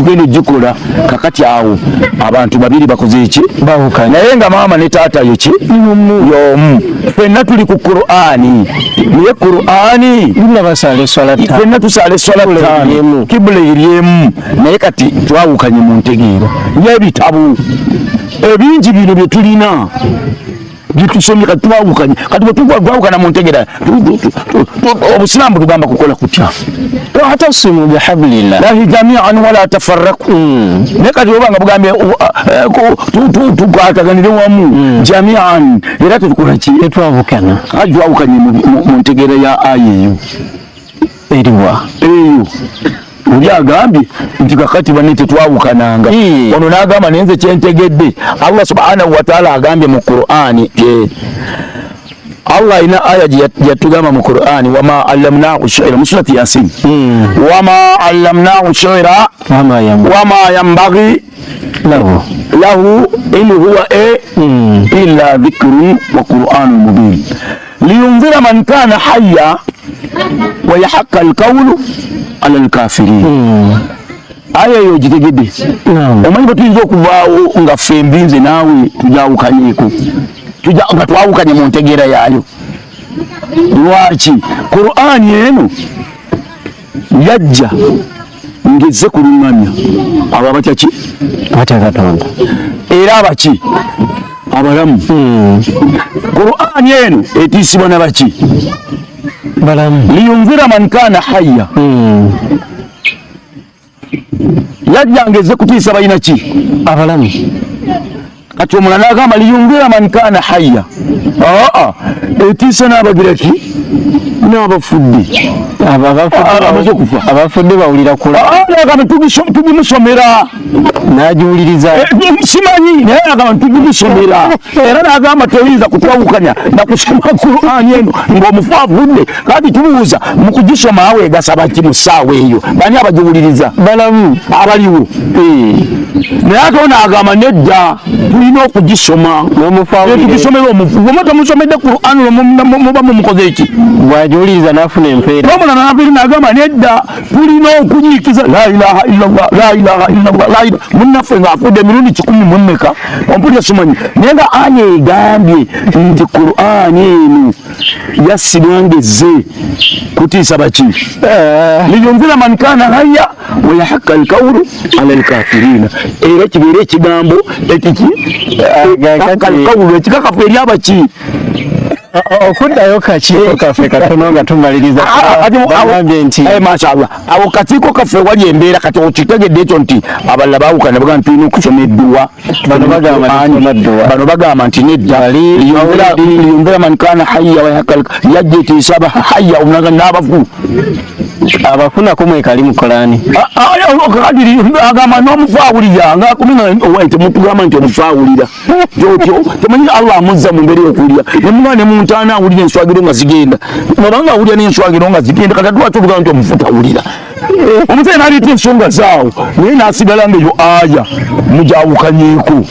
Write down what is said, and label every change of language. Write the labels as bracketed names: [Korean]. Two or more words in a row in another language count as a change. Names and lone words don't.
[Ganda] tugenda ogikola kakati awo abantu babiri bakoze eki naye nga maama ne taata yoki y'omu ffenna tuli ku Qur'ani naye Qur'ani ffenna tusaala eswala ttaano kibula eryemu naye kati twawukanye mu ntegeera y'ebitabu ebingi bino bye tulina bitusomye kati twawukanye kati bwe twawukana mu ntegeera obusiraamu tugamba kukola kutya [Arabic] واعتصموا بحبل الله الله جميعا ولا تفرقوا [Ganda] naye kati obanga bugambye tukwataganire wamu jami'an era tetukola ki tetwawukana ajwawukanye mu ntegeera ya aya eyo eriwa eyo oli agambye nti kakati banne tetwawukananga ono n'agamba naye nze kyentegedde [Arabic] الله سبحانه وتعالى [Ganda] agambye mu Qur'ani Allah alina aya gyatugamba mu Qur'ani [Arabic] وما علمناه الشعر [Ganda] mu surati Yasin [Arabic] وما علمناه الشعر وما ينبغي له إن هو إلا ذكر وقرآن مبين لينذر من كان حيا ويحق القول على الكافرين [Ganda] aya yo gitegedde omanyi bwe tuyinza okuvaawo nga ffe mbinze naawe tujawukanyeeko nga twawukanye mu ntegeera yaayo lwaki Qur'ani eno yajja ngezze kuluŋŋamya abo abatya ki batya Katonda era abaki abalamu Qur'ani eno etiisibwa nabaki balamu [Arabic] لينذر من كان حيا [Ganda] yajja ngezze kutiisa balina ki abalamu kati omulala n'agamba [Arabic] لينذر من كان حيا [Ganda] etiisa n'abagira ki n'abafudde amaze okufa abafudde bawulira nagamba tugimusomera nagiwuliriza simanyi naye nagamba tugimusomera era nagamba toyinza kutwawukanya nakusoma Qur'ani eno ng'omufu avudde kati tubuuza mu kugisoma aweegasa baki mu ssaawa eyo bani abagiwuliriza balamu abaliwo naye ate onagamba nedda tulina okugisoma tugisomera omufu goma tomusomedde Qur'ani muba mumukoze eki bwagiwuliriza nafuna empeera nomulala nabiri nagamba nedda tulina okunyiikiza [Arabic] لا إله إلا الله لا إله إلا الله [Ganda] munnaffe ng'afudde emirundi 10 ompulira simanyi naye nga aya egambye nti Qur'ani eno yassibwa ngezze kutiisa baki [Arabic] لينذر من كان حيا ويحق القول على الكافرين [Ganda] era kibeera ekigambo ekiki al-qawlu ekikakafu eri abaki okuddayo kakiiko kaffe katono nga tumaliriza agambye nti mashallah awo kakiiko kaffe wali embeera kati okitegedde ekyo nti abalala baawukana bagamba tulina okusoma edduwa bano bagamba nti nedda [Arabic] لينذر من كان حيا ويحق [Ganda] yajja etiisaba hayya omunaga n'abafu abafunako mwekali mu Qur'ani kadiri agamba n'omufu awulira nga temutugamba nti omufu awulira gyotyo temanyi Allah amuzza mu mbeera y'okuwulira nemugamba ne muntaana awulira enswagiro nga zigenda nobanga awulira n'enswagiro nga zigenda kati lwaki olugamba nti omufu tawulira omusayi n'aleeta ensonga zaawo naye n'asigala ngaeyo aya mujawukanyeeko